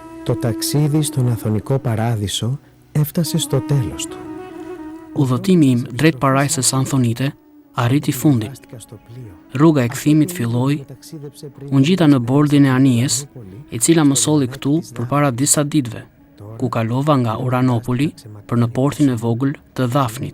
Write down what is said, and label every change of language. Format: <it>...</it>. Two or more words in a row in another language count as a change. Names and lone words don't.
<el>Το ταξίδι στον Αθωνικό Παράδεισο έφτασε στο τέλος του.</el> <sq>Udhëtimi im drejt parajsës Anthonite arriti fundin. Rruga e kthimit filloi, unë gjita në bordin e anijes, e cila më solli këtu përpara disa ditëve, ku kalova nga Uranopoli për në portin e vogël të Dhafnit.</sq>